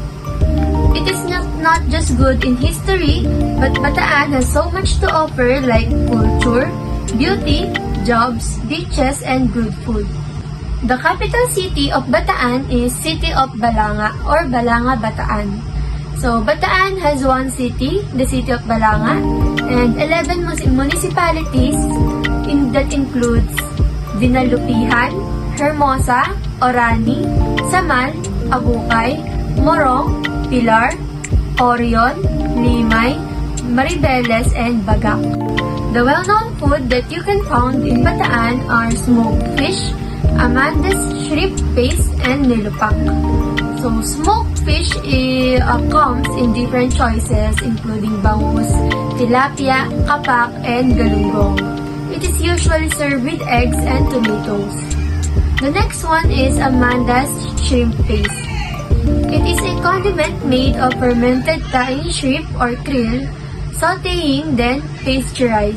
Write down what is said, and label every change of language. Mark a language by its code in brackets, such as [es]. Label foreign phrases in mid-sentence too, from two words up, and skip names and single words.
[en] It is not just good in history, but Bataan has so much to offer like culture, beauty, jobs, beaches, and good food. The capital city of Bataan is City of Balanga or Balanga, Bataan. So, Bataan has one city, the city of Balanga, and 11 municipalities that includes Dinalupihan, Hermosa, Orani, Samal, Abukay, Morong, Pilar, Orion, Limay, Maribeles, and Bagak. The well-known food that you can find in Bataan are smoked fish, Amanda's shrimp paste, and nilupak. So, smoked fish comes in different choices including bangus, tilapia, kapak, and galunggong. It is usually served with eggs and tomatoes. The next one is Amanda's shrimp paste. It is a condiment made of fermented tiny shrimp or krill, sauteing, then pasteurized.